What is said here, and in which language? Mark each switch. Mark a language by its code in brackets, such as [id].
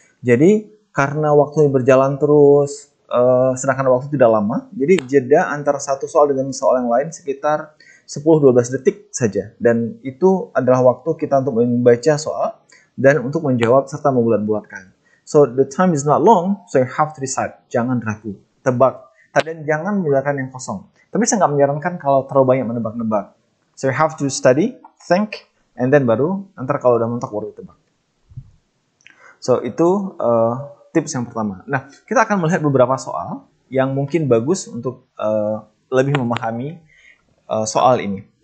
[id] Jadi, karena waktunya berjalan terus, sedangkan waktu tidak lama, jadi jeda antara satu soal dengan soal yang lain sekitar 10-12 detik saja. Dan itu adalah waktu kita untuk membaca soal dan untuk menjawab serta membulat-bulatkan. [en] So, the time is not long, so you have to decide. [id] Jangan ragu, tebak. Dan jangan menggunakan yang kosong. Tapi saya nggak menyarankan kalau terlalu banyak menebak-nebak. [en] So, you have to study, think, and then [id] baru, ntar kalau udah mentok baru tebak. So, itu tips yang pertama. Nah, kita akan melihat beberapa soal yang mungkin bagus untuk lebih memahami soal ini.